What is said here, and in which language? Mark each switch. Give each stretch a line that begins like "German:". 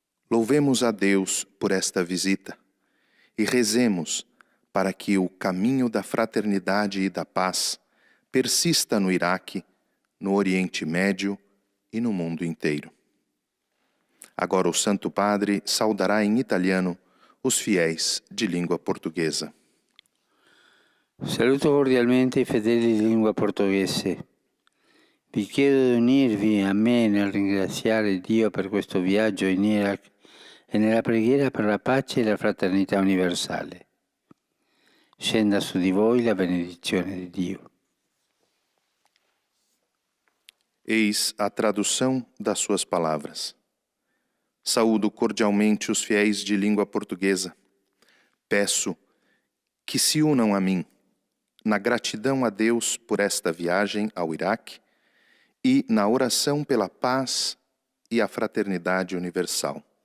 Portuguese: Louvemos a Deus por esta visita e rezemos para que o caminho da fraternidade e da paz persista no Iraque, no Oriente Médio e no mundo inteiro. Agora o Santo Padre saudará em italiano os fiéis de língua portuguesa.
Italian: Saluto cordialmente i fedeli di lingua portoghese. Vi chiedo di unirvi a me nel ringraziare Dio per questo viaggio in Iraq e nella preghiera per la pace e la fraternità universale. Scenda su di voi la benedizione di Dio.
Portuguese: Eis a tradução das suas palavras. Saúdo cordialmente os fiéis de língua portuguesa. Peço que se unam a mim na gratidão a Deus por esta viagem ao Iraque e na oração pela paz e a fraternidade universal.